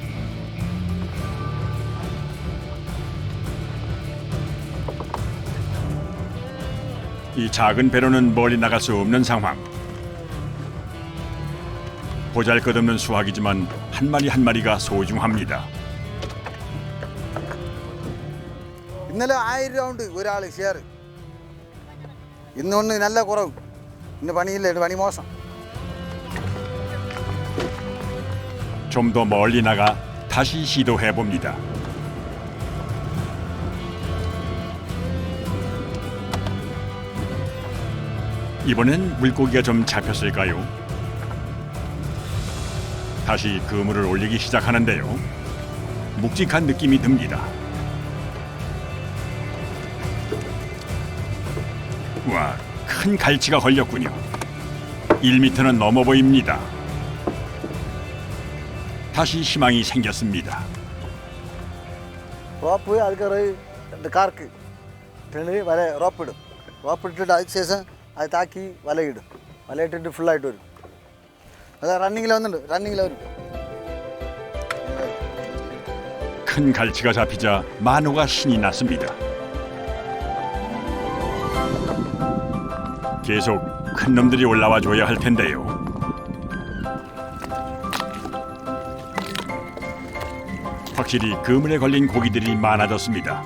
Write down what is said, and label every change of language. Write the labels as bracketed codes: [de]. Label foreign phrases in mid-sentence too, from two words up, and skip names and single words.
[ko] 이 작은 배로는 멀리 나갈 수 없는 상황. 보잘것없는 수확이지만 한 마리 한 마리가 소중합니다. [ml] ഇന്നലെ 1000 രൂപ ഉണ്ട് ഒരാൾ ഷെയർ. ഇന്നൊന്ന് നല്ല കുറവ്. ഇന്ന് പണിയില്ല, പണി മോശം. [ko] 좀 더 멀리 나가 다시 시도해 봅니다. 이번엔 물고기가 좀 잡혔을까요? 다시 그물을 올리기 시작하는데요. 묵직한 느낌이 듭니다. 와, 큰 갈치가 걸렸군요. 1m는 넘어 보입니다. 다시 희망이 생겼습니다. [ml] റോപ്പ് ആൾക്കാർ കാർക്ക് വല റോപ്പിടും. റോപ്പിട്ടിട്ട് അതിന് ശേഷം അത് താക്കി വലയിടും. വലയിട്ടിട്ട് ഫുള്ളായിട്ട് വരും. അത് റണ്ണിങ്ങിൽ വന്നിട്ടുണ്ട്. റണ്ണിങ്ങിൽ വരും. [ko] 큰 갈치가 잡히자 만호가 신이 났습니다. 계속 큰 놈들이 올라와 줘야 할 텐데요. 확실히 그물에 걸린 고기들이 많아졌습니다.